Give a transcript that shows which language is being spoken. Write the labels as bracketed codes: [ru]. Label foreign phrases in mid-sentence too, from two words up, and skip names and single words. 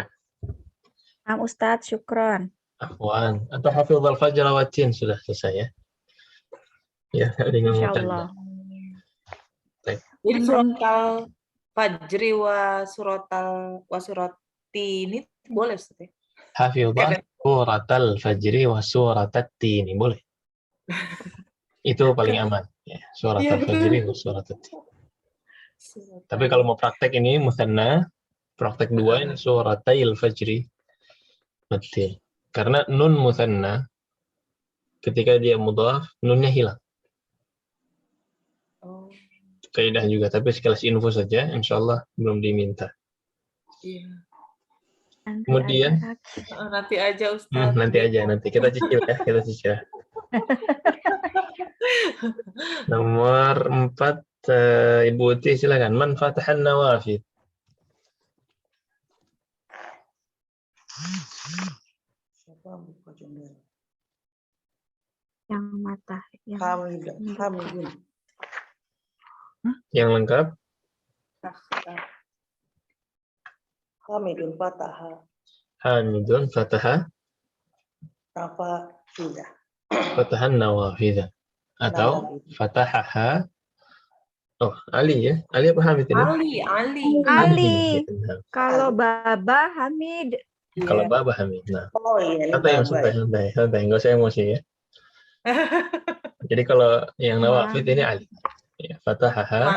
[id] Ustadz, syukron. Afwan. Atau [ar] حفظ الفجر والتين [id] sudah selesai ya. Ya, dengan Insya mutan. Allah. Jadi surat [ar] الفجر وسورتين [id] boleh Ustaz ya? [ar] حافظة سورة الفجر وسورة التين. [id] Boleh. Itu paling aman. Ya, [ar] سورة الفجر وسورة التين. [id] Tapi kalau mau praktek ini musanna, praktek 2 ini [ar] سورتي الفجر والتين. [id] Karena [ar] نون مثنى [id] ketika dia mudhaf, nunnya hilang. Oh. Kaidah juga, tapi sekelas info saja, insyaallah belum diminta. Iya. Kemudian Nanti aja Ustaz. nanti kita cicil ya, kita cicil. Nomor 4, Ibu Uti silakan. [ar] من فتح النوافذ. [id] Siapa buka jendela? Yang mata. Hamidun. Yang lengkap. [ar] حامد فتح. حامد فتح. [id] Apa sudah? [ar] فتح النوافذ. Atau fatahaha. [id] Oh, Ali ya. Ali apa Hamid ini? Ali. Kalau Baba Hamid. Kalau Baba Hamid. Nah. Oh iya, ini santai. Enggak usah emosi ya. Jadi kalau yang nawafid ini Ali. Ya, fatahaha.